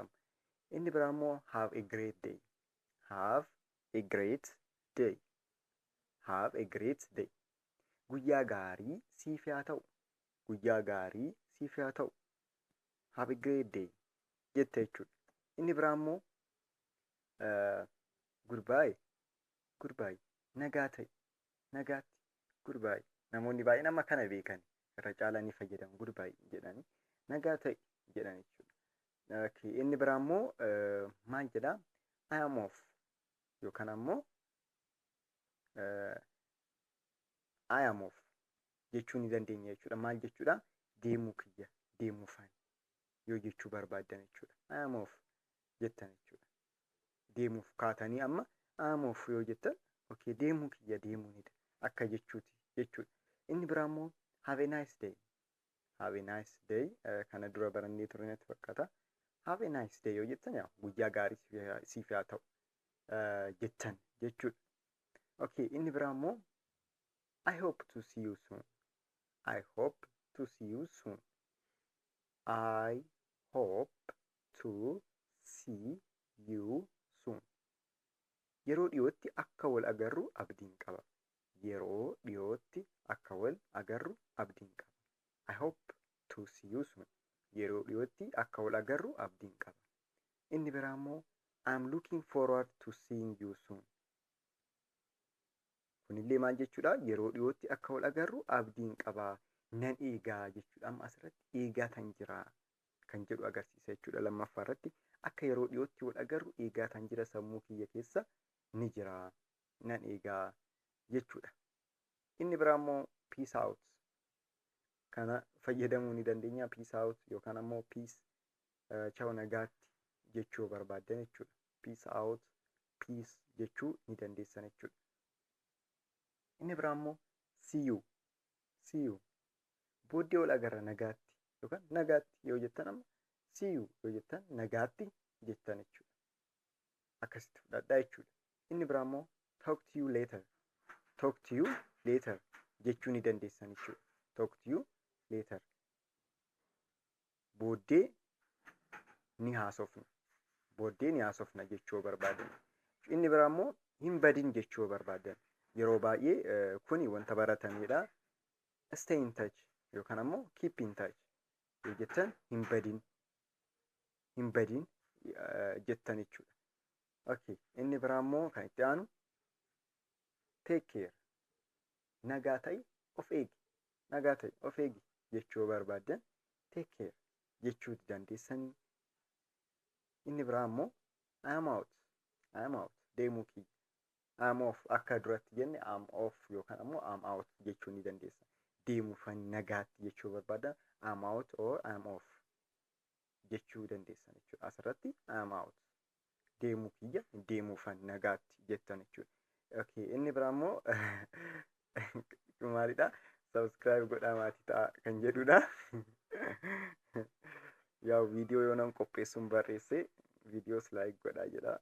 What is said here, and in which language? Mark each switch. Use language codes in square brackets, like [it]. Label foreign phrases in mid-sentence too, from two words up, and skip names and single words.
[om] Inni biraa immoo [en] have a great day. Have a great day. Have a great day. [om] Guyyaa gaarii siif haa ta'u. Guyyaa gaarii siif haa ta'u. [en] Have a great day [om] jette jechuudha. Inni biraa immoo goodbye. [en] Goodbye. [om] Nagaa ta'i. Nagaatti. Goodbye. Namoonni baay'een amma kana beekan. Irra caalaa ni fayyadamu. Goodbye jedhanii. Nagaa ta'i jedhan jechuudha. Inni biraa immoo maal jedhaa? [en] I am off. [om] Yookaan ammoo [en] I am off [om] jechuu ni dandeenya jechuudha. Maal jechuudha? Deemuu kiyya. Deemuufaan yoo jechuu barbaaddan jechuudha. [en] I am off [om] jettan jechuudha. Deemuuf kaatanii amma [en] I am off [om] yoo jettan okay deemuu kiyya deemuunidha. Akka jechuuti jechuudha. Inni biraa immoo [en] have a nice day. Have a nice day. [om] Kana dura barannee turre natti fakkaata. [en] Have a nice day [om] yoo jettan guyyaa gaarii siif haa ta'u jettan jechuudha. [en] Okay, [om] inni biraa immoo [en] I hope to see you soon. I hope to see you soon. I hope to see you soon. [om] Yeroo dhiyootti akka wal agarru abdiin qaba. Yeroo dhiyootti akka wal agarru abdiin qaba. [en] I hope to see you soon. [om] Yeroo dhiyootti akka wal agarru abdiin qaba. Inni biraa immoo [en] I'm looking forward to seeing you soon. [om] Kunillee maal jechuudha? Yeroo dhiyootti akka wal agarru abdiin qaba. Nan eegaa jechuudha. Amma asirratti eegaa tan jira kan jedhu agarsiisa jechuudha. Lammaffaa irratti akka yeroo dhiyootti wal agarru eegaa tan jira sammuu kiyya keessa ni jira. Nan eegaa jechuudha. Inni biraa immoo [en] peace out. [om] Kana fayyadamuu ni dandeenya. [en] Peace out [om] yookaan ammoo peace ciao nagaatti jechuu barbaaddan jechuudha. [en] Peace out, [om] peace jechuu ni dandeessan jechuudha. Inni biraa immoo [en] see you. See you. [om] Booddee wal agarra nagaatti yookaan nagaatti yoo jettan amma [en] see you [om] yoo jettan nagaatti jettan jechuudha. Akkasitti fudhadhaa jechuudha. Inni biraa immoo [en] talk to you later. Talk to you later [om] jechuu ni dandeessan jechuudha. [en] Talk to you later. [om] Booddee ni haasofna. Booddee ni haasofna jechuu barbaadan. Inni biraa immoo hin badin jechuu barbaadan. Yeroo baay'ee kuni wanta baratamedha. [en] Stay in touch [om] yookaan ammoo [en] keep in touch [om] yoo jettan hin badin jettan jechuudha. Okay, inni biraa immoo kan itti aanu [en] take care. [om] Nagaa ta'i of eegi. Nagaa ta'i of eegi jechuu barbaadan [en] take care [om] jechuu dandeessanii. Inni biraa immoo [en] I am out. I am out [om] deemuu kiyya. [en] I am off [om] akka duratti jenne [en] I am off [om] yookaan ammoo [en] I am out [om] jechuu ni dandeessa. Deemuufan nagaatti jechuu barbaadan [en] I am out or I am off [om] jechuu dandeessan jechuudha. Asirratti [en] I am out [om] deemuu kiyya deemuufan nagaatti jettan jechuudha. Okay, inni biraa immoo maalidha? Subscribe godhaa maatii ta'a kan jedhudha. Yaa viidiyoo yoo nan qopheessuun barreesse viidiyoos like godhaa jedha.